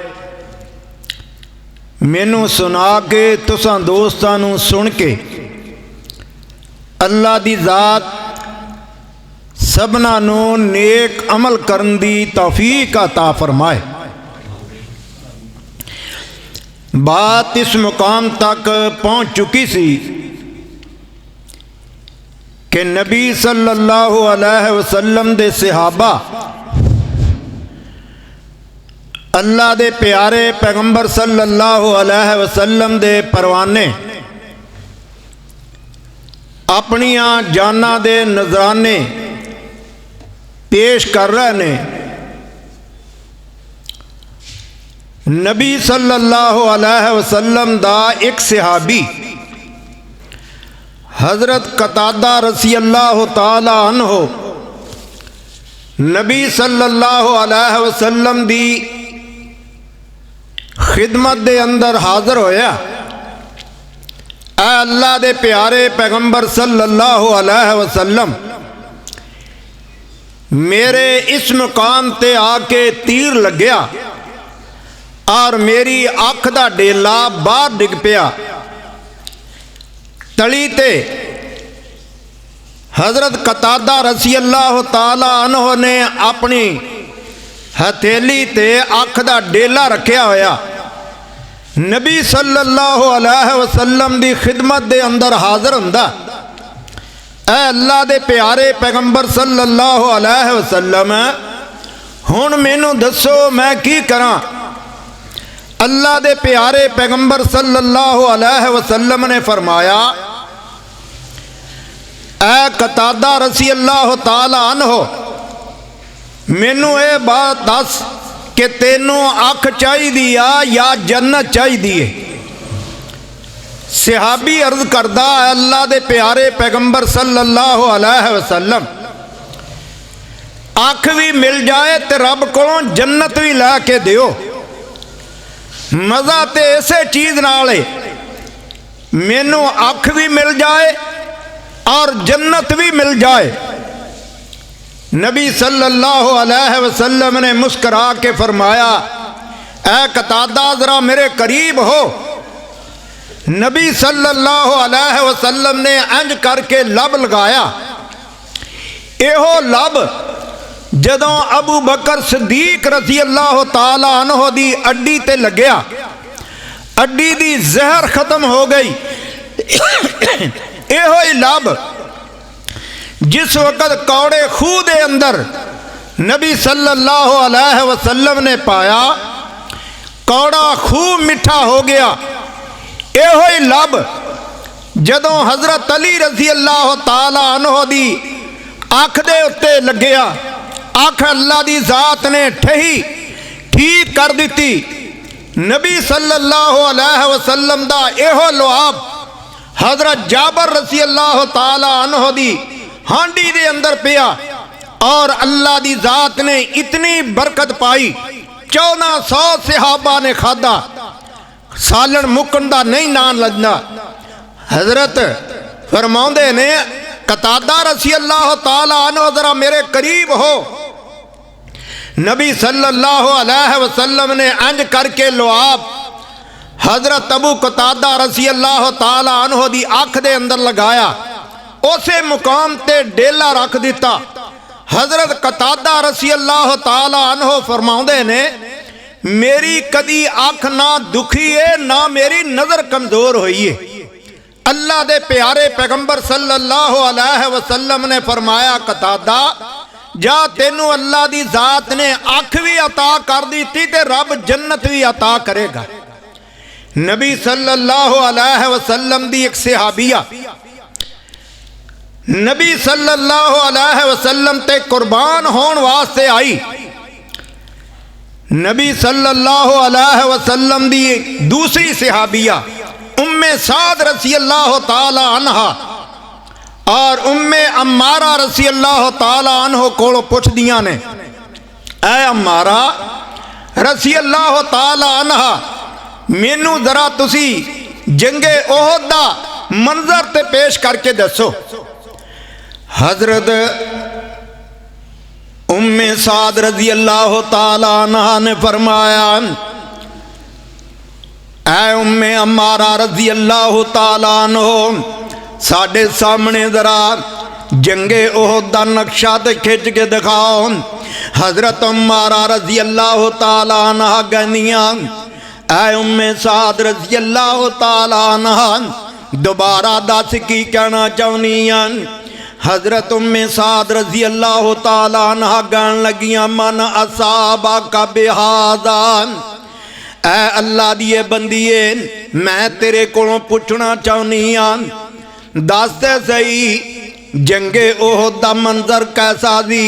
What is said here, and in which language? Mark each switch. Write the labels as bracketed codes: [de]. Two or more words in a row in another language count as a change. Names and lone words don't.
[pa] مینوں سنا کے تساں دوستاں نوں سن کے اللہ دی ذات سبنا نوں نیک عمل کرن دی توفیق عطا فرمائے. بات اس مقام تک پہنچ چکی سی کہ نبی [ar] صلی اللہ علیہ وسلم [pa] دے صحابہ اللہ دے پیارے پیغمبر [ar] صلی اللہ علیہ وسلم [pa] دے پروانے اپنیاں جاناں دے نذرانے پیش کر رہے نے. نبی [ar] صلی اللہ علیہ وسلم [pa] دا ایک صحابی حضرت قتادہ [ar] رضی اللہ تعالی عنہ [pa] نبی [ar] صلی اللہ علیہ وسلم [pa] دی خدمت دے اندر حاضر ہویا. اے اللہ دے پیارے پیغمبر [ar] صلی اللہ علیہ وسلم [pa] میرے اس مقام تے آکے تیر لگیا اور میری اکھ دا ڈیلا باہر ڈگ پیا. تلی تے حضرت قتادہ [ar] رضی اللہ تعالی عنہ [pa] نے اپنی ہتھیلی تے اکھ دا ڈیلا رکھیا ہویا. نبی [ar] صلی اللہ علیہ وسلم [pa] دی خدمت دے اندر حاضر ہندا. اے اللہ دے پیارے پیغمبر [ar] صلی اللہ علیہ وسلم [pa] ہن مینوں دسو میں کی کراں. اللہ دے پیارے پیغمبر [ar] صلی اللہ علیہ وسلم [pa] نے فرمایا، اے قتادہ [ar] رضی اللہ تعالی عنہ [pa] مینوں یہ بات دس کہ تینوں اکھ چاہیدی آ یا جنت چاہیدی ہے. صحابی عرض کردا، اللہ دے پیارے پیغمبر [ar] صلی اللہ علیہ وسلم, [pa] اکھ بھی مل جائے تو رب کولوں جنت بھی لا کے دیو. مزا تو اسے چیز نال ہے، مینوں اکھ بھی مل جائے اور جنت بھی مل جائے. نبی [ar] صلی اللہ علیہ وسلم [pa] نے مسکرا کے فرمایا، اے قتادہ ذرا میرے قریب ہو. نبی [ar] صلی اللہ علیہ وسلم [pa] نے اینج کرکے لب لگایا. ایہو لب جدوں ابو بکر صدیق [ar] رضی اللہ تعالی عنہ [pa] دی اڈی تے لگیا، اڈی دی زہر ختم ہو گئی. ایہو ہی لب جس وقت کوڑے کھوہ دے اندر نبی [ar] صلی اللہ علیہ وسلم [pa] نے پایا، کوڑا کھوہ مٹھا ہو گیا. ایہو ہی لب جدوں حضرت علی [ar] رضی اللہ تعالی عنہ [pa] دی اکھ دے اتے لگیا، اکھ اللہ دی ذات نے ٹھہی ٹھیک کر دی. نبی [ar] صلی اللہ علیہ وسلم [pa] دا ایہو لعاب حضرت جابر [ar] رضی اللہ تعالی عنہ [pa] دی ہانڈی دے اندر پیا اور اللہ دی ذات نے اتنی برکت پائی، 1400 صحابہ نے کھادا، سالن مکن دا نہیں نان لگنا. حضرت فرماؤندے نے، قتادہ [ar] رضی اللہ تعالی عنہ [pa] ذرا میرے قریب ہو. نبی [ar] صلی اللہ علیہ وسلم [pa] نے انج کرکے لعاب حضرت ابو قتادہ [ar] رضی اللہ تعالی عنہ [pa] دی اکھ دے اندر لگایا، اسے مقام تے ڈیلا رکھ دتا. حضرت قتادہ [ar] رضی اللہ تعالی عنہ [pa] فرماؤندے نے، میری کدی اکھ نہ دکھی ہے نہ میری نظر کمزور ہوئی ہے. اللہ دے پیارے پیغمبر [ar] صلی اللہ علیہ وسلم [pa] نے فرمایا، قتادہ جا تینوں اللہ دی ذات نے اکھ بھی عطا کر دی تے رب جنت بھی عطا کرے گا. نبی [ar] صلی اللہ علیہ وسلم [pa] دی ایک صحابیہ نبی [ar] صلی اللہ علیہ وسلم [pa] تے قربان ہونے واسطے آئی. نبی [ar] صلی اللہ علیہ وسلم [pa] دی دوسری صحابیہ ام سعد [ar] رضی اللہ تعالی عنہا [pa] اور ام عمارہ [ar] رضی اللہ تعالی عنہ [pa] کولوں پچھدیاں نے، اے عمارہ [ar] رضی اللہ تعالی عنہا, [pa] مینوں ذرا تسی جنگ احد دا منظر تے پیش کرکے دسو. حضرت ام سعد [ar] رضی اللہ تعالی عنہا [pa] نے فرمایا، اے ام عمارہ [ar] رضی اللہ تعالی عنہ, [pa] ساڈے سامنے ذرا جنگ احد دا نقشہ تے کھچ کے دکھاؤ. حضرت عمارہ [ar] رضی اللہ تعالی عنہا [pa] کہنیاں، اے ام سعد [ar] رضی اللہ تعالی عنہا, [pa] دوبارہ دس کی کہنا چاہنیاں. حضرت ام سعد [ar] رضی اللہ تعالی عنہا [pa] کہن لگیاں, मन असाबा का बिहादा, اے اللہ دیئے بندیئے میں تیرے کولوں پچھنا چاہنی ہاں، دس دے سہی جنگ احد دا منظر کیسا سی.